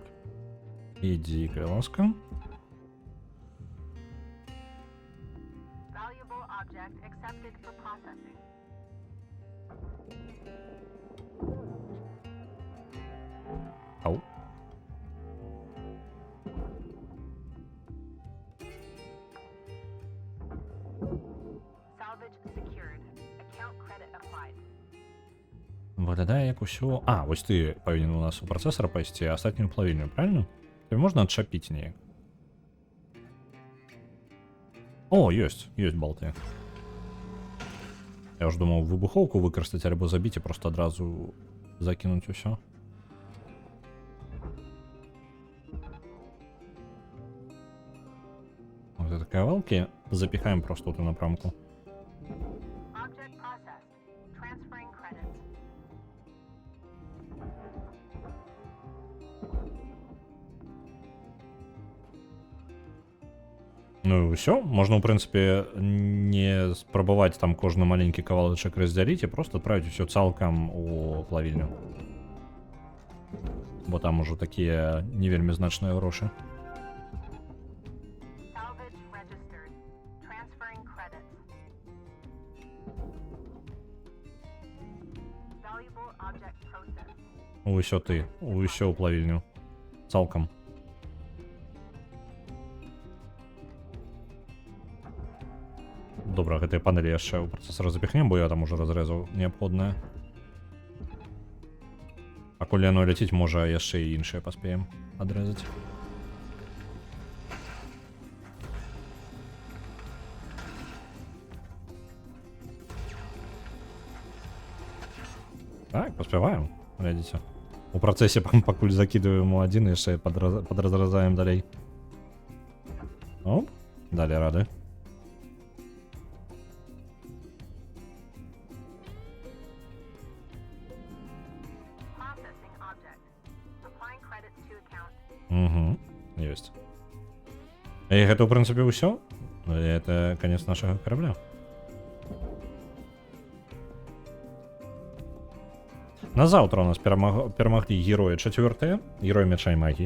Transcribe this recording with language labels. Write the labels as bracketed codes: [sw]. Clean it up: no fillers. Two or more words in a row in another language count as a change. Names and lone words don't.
[be] Ідзі, калі ласка. [en] Valuable object accepted for processing. Ау. Salvage secured. Account credit applied. [be] Выглядае як усё... А, вось ты павінен у нас у працэсара пайсці, а астатнюю плавільню, правильно? Тебе можна адчапіць неяк? О, ёсць болты. Я ўжо думаў выбухоўку выкарыстаць альбо забіць і проста адразу закінуць усё. [ru] Вот это [be] кавалкі запіхаем просто ў ту напрамку. [en] object processed. Transferring credits. [be] Ну і все, можна, в принципі, не спрабаваць там кожны маленькі кавалачак раздзяліць і просто адправіць усё цалкам у плавільню. Бо там ужо такія не вельмі значныя грошы. [en] Salvage registered. Transferring credits. Valuable object processed. [be] Усё ты, усё ў плавільню. Цалкам. Добра, гэтыя панелі яшчэ ў працэсар запіхнем, бо я там ужо разрэзаў неабходнае. А калі яно ляціць, можа яшчэ і іншыя паспеем адрэзаць. Так, паспяваем, глядзіце. У працэсе пакуль закідваем у адзін, яшчэ падразразаем далей. Оп, далі рады. [en] Processing object. Applying credits to account. [be] Угу, ёсць. І гэта, ў прынцыпе, ўсё. [ru] Это конец [be] нашага корабля. На заўтра у нас перамаглі героі 4, герой мяча і магіі.